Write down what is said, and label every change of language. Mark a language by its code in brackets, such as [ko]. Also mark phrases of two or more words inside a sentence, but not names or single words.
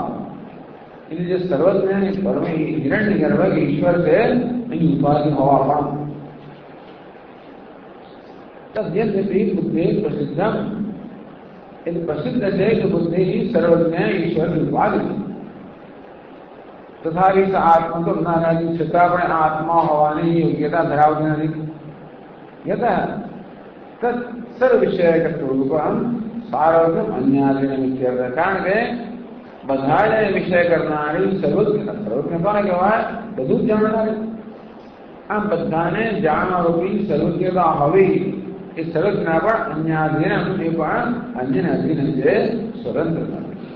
[gu] એટલે જે સર્વજ્ઞ પરમ હિરણ્ય ગર્ભ ઈશ્વર છે એની ઉપાધિ હોવા પણ [sa] तद्यद्यपी बुद्धि प्रसिद्धम, [gu] એટલે પ્રસિદ્ધ છે કે બુદ્ધિ સર્વજ્ઞ ઈશ્વરની ઉપાધિ. તથાપિ આત્મા તો નારાજી છતાં પણ આત્મા હોવાની યોગ્યતા ધરાવતી નથી. [sa] यत सर्वविषयकत्वरूपं सार्वज्ञम अन्याधीन इत्यर्थ. [gu] કારણ કે બધાને વિષય કરનારી સર્વજ્ઞતા, સર્વજ્ઞતાને કહેવાય બધું જ જાણનારી. આમ બધાને જાણવારૂપી સર્વજ્ઞતા હોવી એ સર્વજ્ઞતા પણ અન્યાધીન, એ પણ અન્યને અધીન છે, સ્વતંત્ર નથી.